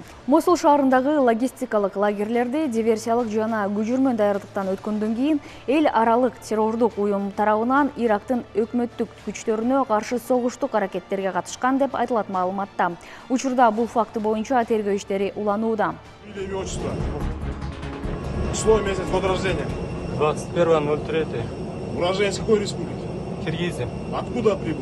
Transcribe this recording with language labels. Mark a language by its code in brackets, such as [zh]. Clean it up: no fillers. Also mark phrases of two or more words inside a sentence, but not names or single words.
[ky] Мосул шаарындагы логистикалык лагерлерди диверсиялык жана күжүрмө даярдыктан өткөндөн кийин эл аралык террордук уюм тарабынан Ирактын өкмөттүк күчтөрүнө каршы согуштук аракеттерге катышкан деп айтылат маалыматта. Учурда бул факты боюнча тергөө иштери уланууда. [ru] Имя, отчество. Число и месяц, год рождения. 21.03. Уроженец какой республики? Киргизия. Откуда прибыл?